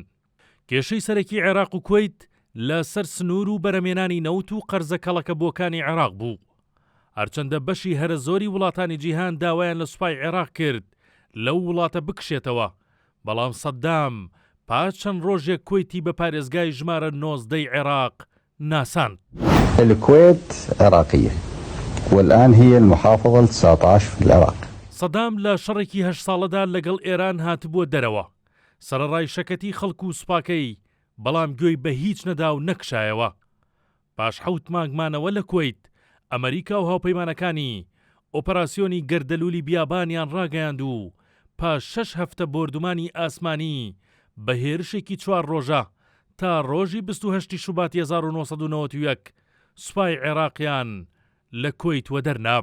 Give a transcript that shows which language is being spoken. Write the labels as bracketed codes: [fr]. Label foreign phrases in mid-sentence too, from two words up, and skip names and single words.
[ckb] کێشەی سەرەکی عێراق و کوێیت لە سەر سنوور و بەرەمێنانی نەوت و قەرزە کەڵەکە بۆکانی عێراق بوو. هەرچەندە بەشی هەرە زۆری وڵاتانی جیهان داوایان لە سوپای عێراق کرد لەو وڵاتە بکشێتەوە، بەڵام سەددام پاش چەند ڕۆژێک کوێیتی بە پارێزگای ژمارە 19 عێراق ناساند. [ar] الكويت عراقية والآن هي المحافظة 19 في العراق. [ckb] سەدام لە شەڕێکی 8 ساڵەدا لەگەڵ ئێران هاتبووە دەرەوە، سەرەڕای شەکەتی خەڵک و سوپاکەی، بەڵام گوێی بە هیچ نەدا و نەکشایەوە. پاش 7 مانگمانەوە لە کوێیت ئەمریکا و هاوپەیمانەکانی ئۆپەراسیۆنی گەردەلوولی بیابانیان ڕاگەیاند و پاش 6 هەفتە بۆردومانی ئاسمانی بە هێرشێکی 4 ڕۆژە تا ڕۆژی 28 شوباتی 1991 سوپای عێراقیان لە کوێیت وەدەرنا.